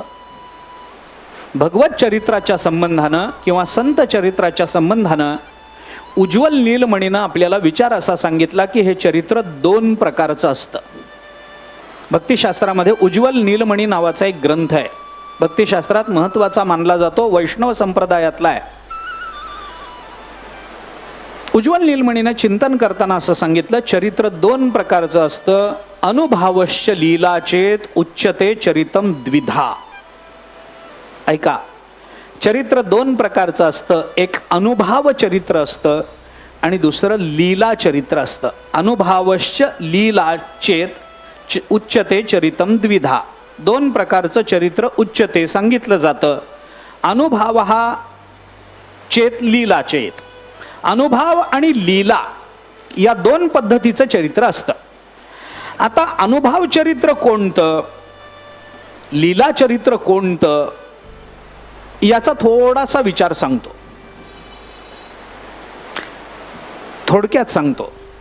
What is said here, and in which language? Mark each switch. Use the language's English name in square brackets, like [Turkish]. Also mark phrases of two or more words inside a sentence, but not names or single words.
[Marathi] भगवत चरित्राच्या संबंधानं किंवा संत चरित्राच्या संबंधानं उज्ज्वल नीलमणीनं आपल्याला विचार असा सांगितला की हे चरित्र 2 प्रकारचं असतं. भक्तिशास्त्रामध्ये उज्ज्वल नीलमणी नावाचा एक ग्रंथ आहे, भक्तिशास्त्रात महत्वाचा मानला जातो, वैष्णव संप्रदायातला आहे. उज्ज्वल नीलमणीनं चिंतन करताना असं सांगितलं चरित्र 2 प्रकारचं असतं. [Sanskrit] अनुभवश्च लीलाचेत उच्यते चरितम द्विधा. [Marathi] ऐका, चरित्र 2 प्रकारचं असतं. एक अनुभव चरित्र असतं आणि दुसरं लीला चरित्र असतं. [Sanskrit] अनुभवश्च लीलाचेत उच्यते चरितम द्विधा. [Marathi] 2 प्रकारचं चरित्र उच्यते सांगितलं जातं. अनुभव हा चेत लीला चेत. अनुभव आणि लीला या 2 पद्धतीचं चरित्र असतं. आता अनुभव चरित्र कोणतं, लीला चरित्र कोणतं याचा थोडासा विचार सांगतो, थोडक्यात सांगतो.